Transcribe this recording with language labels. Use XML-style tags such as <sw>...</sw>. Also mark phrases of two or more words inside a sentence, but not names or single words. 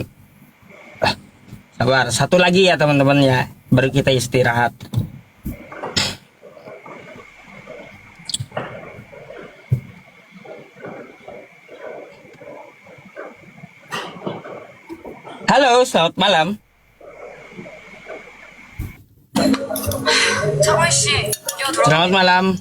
<id>Sabar, satu lagi ya teman-teman ya. Baru kita istirahat. Halo, selamat malam.</id> <ko>정원 씨, 이거 돌아.</ko> <id>Selamat malam.</id>